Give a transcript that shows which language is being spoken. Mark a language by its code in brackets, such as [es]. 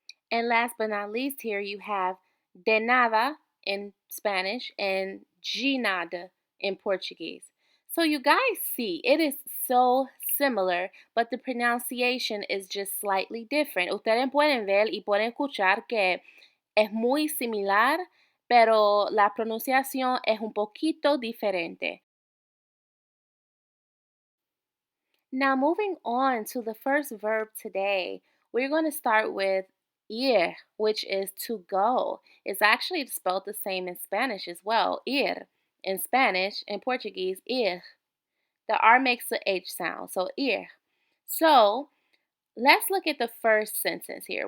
[en] And last but not least, here you have de nada in Spanish and de nada in Portuguese. So you guys see, it is so similar, but the pronunciation is just slightly different. [es] Ustedes pueden ver y pueden escuchar que es muy similar, pero la pronunciación es un poquito diferente. [en] Now, moving on to the first verb today, we're going to start with ir, which is to go. It's actually spelled the same in Spanish as well. Ir in Spanish, in Portuguese, ir. The R makes the H sound, so ir. So let's look at the first sentence here.